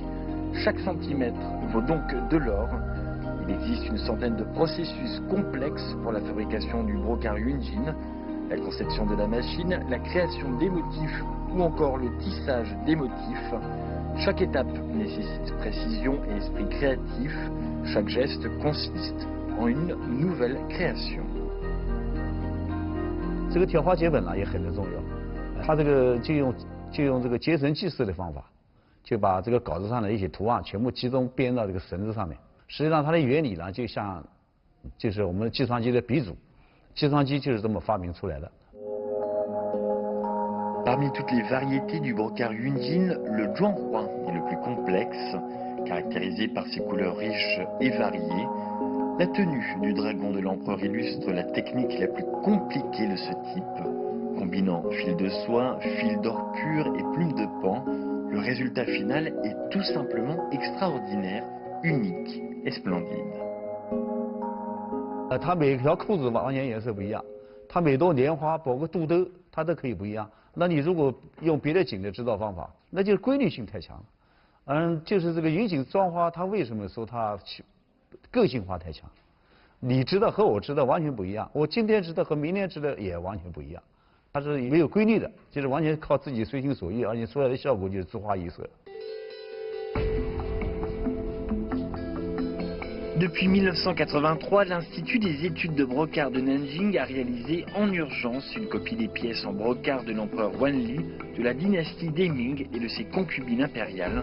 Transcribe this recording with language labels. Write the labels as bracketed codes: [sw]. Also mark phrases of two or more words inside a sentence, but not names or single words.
[fr] Chaque centimètre vaut donc de l'or. Il existe une centaine de processus complexes pour la fabrication du brocart Yunjin. La conception de la machine, la création des motifs ou encore le tissage des motifs. Chaque étape nécessite précision et esprit créatif. Chaque geste consiste en une nouvelle création. [zh] 这个挑花结本呢也很重要，它这个就用这个结绳记事的方法，就把这个稿子上的一些图案全部集中编到这个绳子上面。实际上它的原理呢，就是我们计算机的鼻祖。计算机就是这么发明出来的。 [fr] Parmi toutes les variétés du brocart Yunjin, le Zhuanghua est le plus complexe, caractérisé par ses couleurs riches et variées. La tenue du dragon de l'empereur illustre la technique la plus compliquée de ce type. Combinant fil de soie, fil d'or pur et plumes de paon, le résultat final est tout simplement extraordinaire, unique et splendide. [zh] 它每条裤子完全颜色不一样，它每朵莲花包个肚兜，它都可以不一样。那你如果用别的锦的制造方法，那就是规律性太强了。就是这个云锦装花，它为什么说它个性化太强？你织的和我织的完全不一样，我今天织的和明天织的也完全不一样。它是没有规律的，就是完全靠自己随心所欲，而且出来的效果就是姿花异色。 [fr] Depuis 1983, l'Institut des études de brocart de Nanjing a réalisé en urgence une copie des pièces en brocart de l'empereur Wanli, de la dynastie des Ming et de ses concubines impériales.